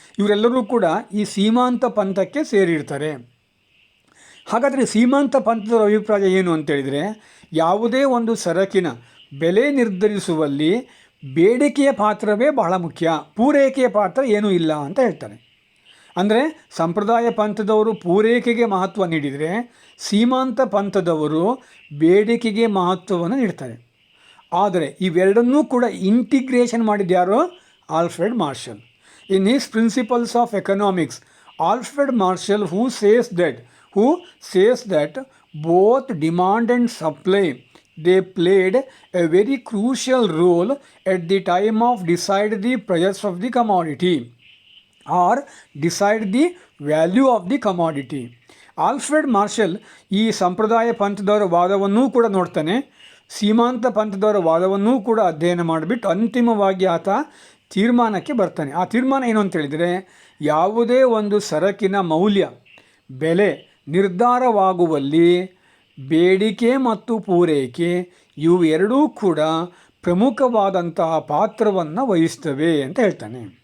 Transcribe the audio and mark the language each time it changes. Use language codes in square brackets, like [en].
[kn] ಇವರೆಲ್ಲರೂ ಕೂಡ ಈ ಸೀಮಾಂತ ಪಂಥಕ್ಕೆ ಸೇರಿರ್ತಾರೆ. ಹಾಗಾದರೆ ಸೀಮಾಂತ ಪಂಥದ ಅಭಿಪ್ರಾಯ ಏನು ಅಂತೇಳಿದರೆ, ಯಾವುದೇ ಒಂದು ಸರಕಿನ ಬೆಲೆ ನಿರ್ಧರಿಸುವಲ್ಲಿ ಬೇಡಿಕೆಯ ಪಾತ್ರವೇ ಬಹಳ ಮುಖ್ಯ, ಪೂರೈಕೆಯ ಪಾತ್ರ ಏನೂ ಇಲ್ಲ ಅಂತ ಹೇಳ್ತಾರೆ. ಅಂದರೆ ಸಂಪ್ರದಾಯ ಪಂಥದವರು ಪೂರೈಕೆಗೆ ಮಹತ್ವ ನೀಡಿದರೆ, ಸೀಮಾಂತ ಪಂಥದವರು ಬೇಡಿಕೆಗೆ ಮಹತ್ವವನ್ನು ನೀಡ್ತಾರೆ. ಆದರೆ ಇವೆರಡನ್ನೂ ಕೂಡ integration ಮಾಡಿದ್ಯಾರೋ Alfred marshal. [en] In his principles of economics, Alfred Marshall who says that both demand and supply, they played a very crucial role at the time of decide the price of the commodity or decide the value of the commodity. [kn] Alfred marshal ಈ ಸಂಪ್ರದಾಯ ಪಂಥದವರ ವಾದವನ್ನೂ ಕೂಡ ನೋಡ್ತಾನೆ, ಸೀಮಾಂತ ಪಂಥದವರ ವಾದವನ್ನೂ ಕೂಡ ಅಧ್ಯಯನ ಮಾಡಿಬಿಟ್ಟು ಅಂತಿಮವಾಗಿ ಆತ ತೀರ್ಮಾನಕ್ಕೆ ಬರ್ತಾನೆ. ಆ ತೀರ್ಮಾನ ಏನು ಅಂತೇಳಿದರೆ, ಯಾವುದೇ ಒಂದು ಸರಕಿನ ಮೌಲ್ಯ, ಬೆಲೆ ನಿರ್ಧಾರವಾಗುವಲ್ಲಿ ಬೇಡಿಕೆ ಮತ್ತು ಪೂರೈಕೆ ಇವು ಎರಡೂ ಕೂಡ ಪ್ರಮುಖವಾದಂತಹ ಪಾತ್ರವನ್ನು ವಹಿಸ್ತವೆ ಅಂತ ಹೇಳ್ತಾನೆ.